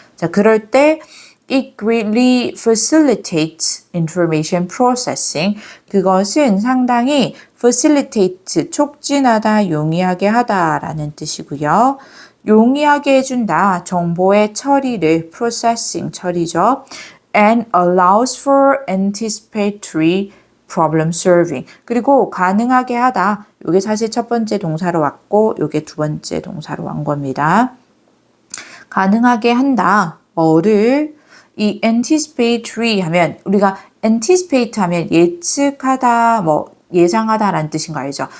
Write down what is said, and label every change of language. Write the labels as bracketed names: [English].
[Korean] 자, 그럴 때 [English] It greatly facilitates information processing. [Korean] 그것은 상당히 facilitate, 촉진하다, 용이하게 하다라는 뜻이고요. 용이하게 해준다, 정보의 처리를, processing, 처리죠. [English] And allows for anticipatory problem solving. [Korean] 그리고 가능하게 하다. 이게 사실 첫 번째 동사로 왔고, 이게 두 번째 동사로 온 겁니다. 가능하게 한다. 뭐를? 이 anticipatory 하면 우리가 anticipate 하면 예측하다, 예상하다라는 뜻인 거 알죠?